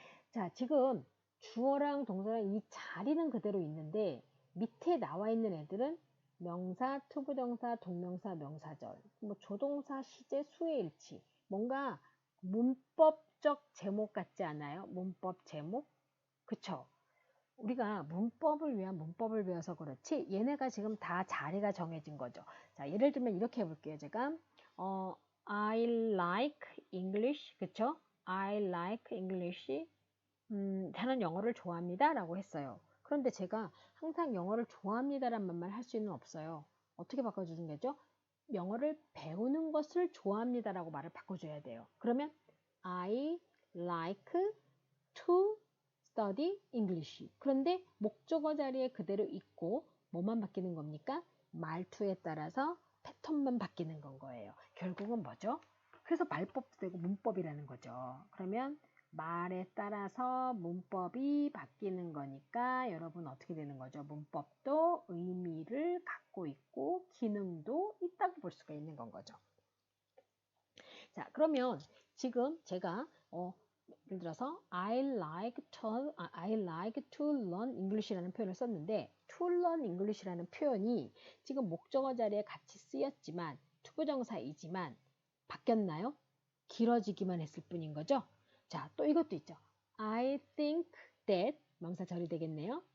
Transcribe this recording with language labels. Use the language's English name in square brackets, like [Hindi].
[Korean] 자, 지금 주어랑 동사랑 이 자리는 그대로 있는데 밑에 나와 있는 애들은 명사, 투부정사, 동명사, 명사절, 뭐 조동사, 시제, 수의 일치. 뭔가 문법적 제목 같지 않아요? 문법 제목? 그쵸? 우리가 문법을 위한 문법을 배워서 그렇지 얘네가 지금 다 자리가 정해진 거죠. 자, 예를 들면 이렇게 해볼게요. 제가 [English] I like English, [Korean] 그쵸? [English] I like English. [Korean] 저는 영어를 좋아합니다 라고 했어요. 그런데 제가 항상 영어를 좋아합니다란 말만 할 수는 없어요. 어떻게 바꿔주는 거죠? 영어를 배우는 것을 좋아합니다 라고 말을 바꿔줘야 돼요. [English] 그러면 I like to study English. [Korean] 그런데 목적어 자리에 그대로 있고 뭐만 바뀌는 겁니까? 말투에 따라서 패턴만 바뀌는 건 거예요. 결국은 뭐죠? 그래서 말법도 되고 문법이라는 거죠. 그러면 말에 따라서 문법이 바뀌는 거니까 여러분 어떻게 되는 거죠? 문법도 의미를 갖고 있고 기능도 있다고 볼 수가 있는 건 거죠. 자, 그러면 지금 제가 예를 들어서 [English] I like to learn English [Korean] 라는 표현을 썼는데 [English] to learn English [Korean] 라는 표현이 지금 목적어 자리에 같이 쓰였지만 투부정사이지만 바뀌었나요? 길어지기만 했을 뿐인 거죠. 자, 또 이것도 있죠. [English] I think that [Korean] 명사절이 되겠네요.